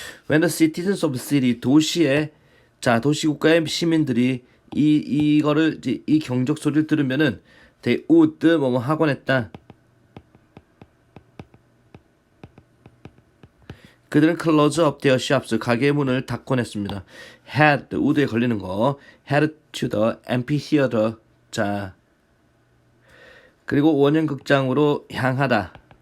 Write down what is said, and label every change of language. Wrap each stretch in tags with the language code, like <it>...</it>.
<en>When the citizens of the city,</en> <ko>도시의, 자, 도시국가의 시민들이 이거를 이제 이 경적 소리를 들으면은</ko> <en>they would</en> <ko>뭐뭐 하곤 했다. 그들은</ko> <en>close up their shops,</en> <ko>가게 문을 닫곤 했습니다. Head, would에 걸리는 거.</ko> <en>Head to the amphitheater.</en> <ko>자, 그리고 원형극장으로 향하다.</ko>